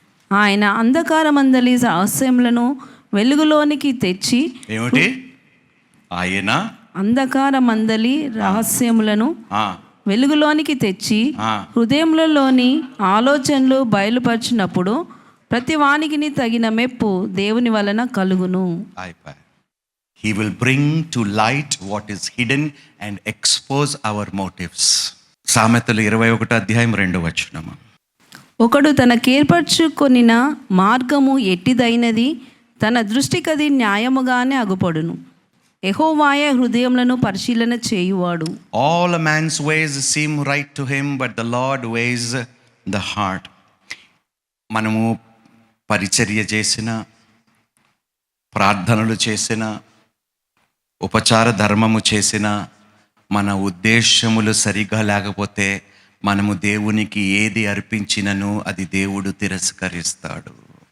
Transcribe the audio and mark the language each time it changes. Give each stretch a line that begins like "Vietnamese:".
Telugu: ఆయన అంధకారమందలి రహస్యములను వెలుగులోనికి తెచ్చి, ఏమిటి? ఆయన అంధకారమందలి రహస్యములను వెలుగులోనికి తెచ్చి హృదయములలోని ఆలోచనలు బయలుపరిచినప్పుడు ప్రతి వానికి తగిన మెప్పు దేవుని వలన కలుగును.
English: He will bring to light what is hidden and expose our motives.
Telugu: సామెతలు 21వ అధ్యాయం 2వ వచనం. ఒకడు తనకేర్పరచుకొనిన మార్గము ఎట్టిదైనది, తన దృష్టికది న్యాయముగానే అగుపడును. యెహోవాయే హృదయములను పరిశీలన చేయువాడు.
English: All a man's ways seem right to him, but the Lord weighs the heart.
Telugu: మనము పరిచర్య చేసిన, ప్రార్థనలు చేసిన, ఉపచార ధర్మము చేసిన, మన ఉద్దేశములు సరిగా లేకపోతే మనము దేవునికి ఏది అర్పించినను అది దేవుడు తిరస్కరిస్తాడు.